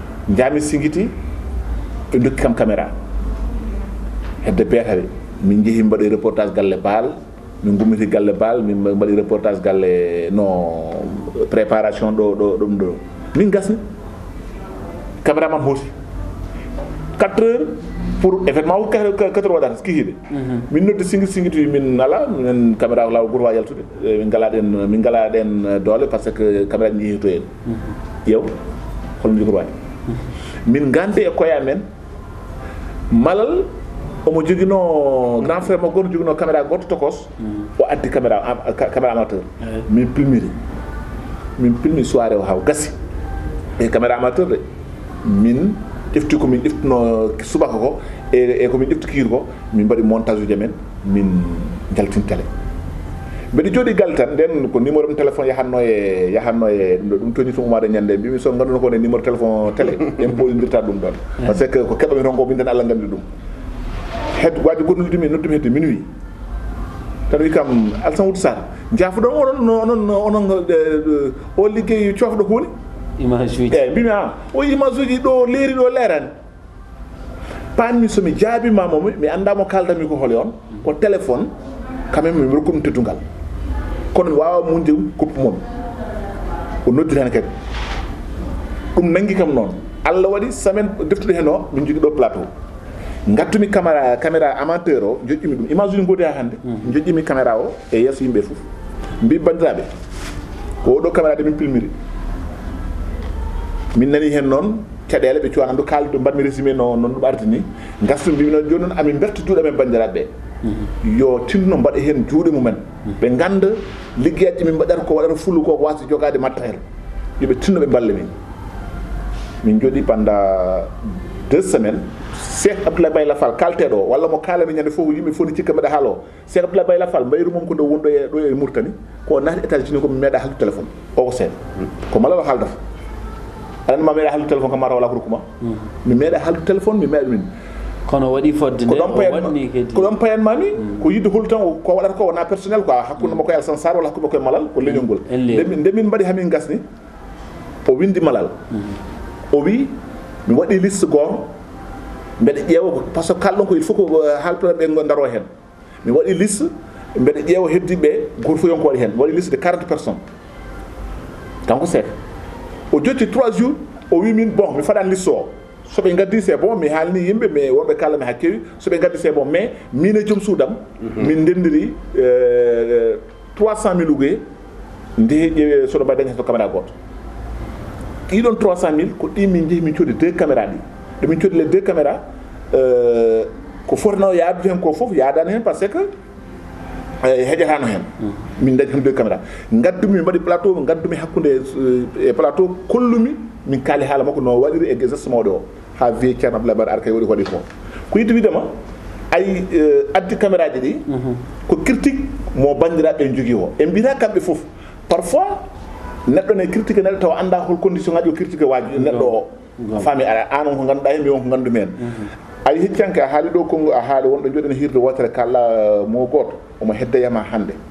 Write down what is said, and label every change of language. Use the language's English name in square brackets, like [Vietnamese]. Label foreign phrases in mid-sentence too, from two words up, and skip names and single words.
[Fula] jami singiti ɓe dokki kam caméra hedde beetaɓe min jeehi mbaɗi reportage galle baal min gummiti galle baal min mbaɗi reportage galle no préparation ɗum ɗo min gasni caméraman hooti 4 heures [French] pour événement [Fula] ko 4 heures waɗata skihiɗe min nodde singiti min ala min caméra law goto wawi yaltude min gala ɗen doole [French] par ce que [Fula] caméra ji jeehi to en ƴeew holno jogori wawi min gande e koye amen malal omo joguino grand frère mo goto joguino caméra goto tokos o addi [French] caméra amateur [Fula] min pilmi soirée o haw gasi e [French] caméra amateur [Fula] de min ƴefti komin ƴeftuno subaka ko e komin ƴefti kiir ko min mbaɗi montage uji men min jaltin télé mbeɗa jooɗi galle tan nden ko numéro ɗum téléphone yahanno e ɗum toñi to umade ñande mbimi so ganduno ko ne numéro téléphone télé en poɗidirta ɗum ɗon [French] par ce que [Fula] ko keɓami ton ko min tan Allah gandi ɗum hed waji goɗɗo noddumi hedde minuit tan wi kam Alassane Wouto Sarr jaafuɗon onon o liggey coofɗo ko woni image uji eyyi mbimi o image uji ɗo leeri ɗo leerani panmi somi jaabimamo mi andamo kaldami ko holi on ko téléphone [French] quand même [Fula] mi rokkuɗum teddungal kono mi wawa munde koppu momi o noddiri hen kadi ɗum nanggui kam noon Allah waɗi semaine deftude hen o min jogui ɗo plateau gattumi [French] caméra amateur [Fula] o joƴƴimi ɗum image uji godi ha hande joƴƴimi caméra o e yesso yimɓe foof mbi bandiraɓe ko oɗo caméra de min pilmiri min nani hen noon caɗele ɓe cuwana ndu kaldu mbatmi résumé noon ɗum ardi ni gastu mbimi noon joni noon amin berta juuɗe men bandiraɓe yo tinno mbaɗa hen juuɗe mumen ɓe ganda liggueji min mbaɗata ko waɗata fullu ko wasa jogade matériel yoɓe tinno ɓe balle min jooɗi [French] pendant 2 semaines [Fula] Cheikh Abdoulaye Bayla Fall kalteɗo walla mo kalani ñande fof yimɓe fof ni cikka mbaɗa haalo Cheikh Abdoulaye Bayla Fall mbayru mom ko nde wonɗo ɗo e Mauritanie ko naati États-Unis ko mi meeɗa haldu téléphone o ko seeɗa ko malalo haaldata aɗa ma meeɗa haldu téléphone kam mata wala ko rokkuma mi meeɗa haldu téléphone mi meeɗa min kono waɗi fodde nde waɗni kadi ko ɗon payanmami ko yidde hol tan ko waɗata ko wona [French] personnel quoi [Fula] hakkude makko e Alassane Sarr walla hakkude makko e Malal ko leñol ngol nde min mbaɗi hamin gasni o windi Malal o wi mi waɗi liste goto mbeɗa ƴeewa ko [French] par ce que [Fula] kalɗon ko [French] il faut [Fula] ko haalpulaɓe ɓe daro hen mi waɗi liste mbeɗa ƴeewa heddiɓe goto fof yonko waɗi hen mi waɗi [French] liste de 40 personnes [Fula] kanko Seck o jotti 3 jours o wi min bon mi faɗani liste o soɓe gaddi [French] c'est bon [Fula] mi haalni yimɓe mais wonɓe kalami ha kewi soɓe gaddi [French] c'est bon [Fula] mais min e joom suudam min ndendiri 300 000 ugoye nde ƴeewe soɗo mbaɗi dañi hen to caméra goto ɗiɗon 300 000 ko ɗi min jeehi min coodi 2 caméra ɗi ɗo min coodi [French] les 2 caméra [Fula] ko fotano yaadude hen ko foof yaadani hen [French] par ce que [Fula] heƴatano hen min dañi hen 2 caméra gaddumi mi mbaɗi plateau gaddumi hakkude e plateau kollumi min kaali haala makko no waɗiri e geste mawɗo o ha wiye ceerno Abdoulaye Bara Arkay waɗi ko ko yidde widema ay addi caméra ji ɗi ko critique mo bandiraɓe jogui o e mbiyata kamɓe foof parfois neɗɗo ne critique neɗɗo taw anda hol condition ngaji o critique waji neɗɗo o faami an on ko ganduɗa hen mi on ko gandumi hen ay heccanke a haali ɗo kongo a haali wonɗo jooɗen hirde wotere kala mo goto omo heddayama hande